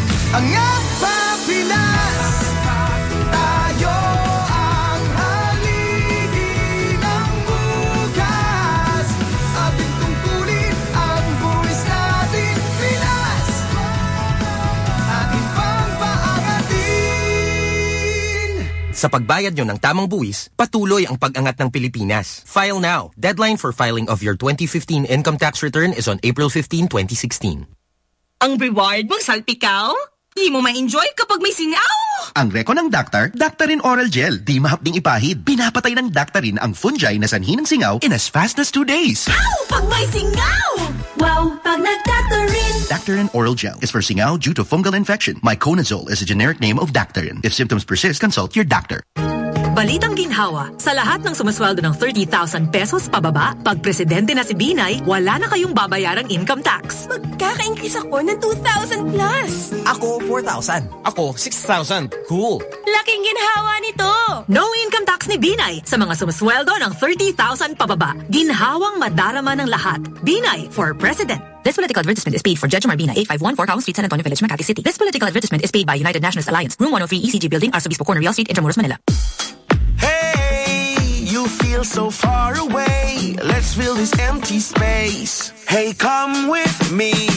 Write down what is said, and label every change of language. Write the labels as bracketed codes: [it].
[tl] Ang Pampinas, tayo ang haligi ng bukas. Ating tungkulin ang buwis natin, Pinas. Ating pampaangatin. Sa pagbayad nyo ng tamang buwis, patuloy ang pag-angat ng Pilipinas. [en] File now. Deadline for filing of your 2015 income tax return is on April 15, 2016. [tl] Ang reward mong salpikaw? Di mo ma-enjoy kapag may singaw! Ang reko ng doktor, Doctorin Oral Gel. Di mahapding ipahid. Pinapatay ng doktorin ang fungi na sanhi ng singaw [en] in as fast as 2 days. [tl] Ow! Pag may singaw! Wow! Pag nag-doktorin! [en] Doktorin Oral Gel is for singaw due to fungal infection. Myconazole is a generic name of doktorin. If symptoms persist, consult your doctor. [tl] Balitang ginhawa, sa lahat ng sumasweldo ng 30,000 pesos pababa, pag presidente na si Binay, wala na kayong babayarang income tax. Magkaka-increase ako ng 2,000 plus. Ako, 4,000. Ako, 6,000. Cool. Laking ginhawa nito. [en] No income tax [tl] ni Binay sa mga sumasweldo ng 30,000 pababa. Ginhawang madarama ng lahat. [en] Binay for President. This political advertisement is paid for Judge Marbina, 851 4 Cowan Street, San Antonio Village, Makati City. This political advertisement is paid by United Nationalist Alliance, Room 103 ECG Building, Arcebispo Corner, Real Street, Intramuros, Manila. Hey, you feel so far away. Let's fill this empty space. Hey, come with me.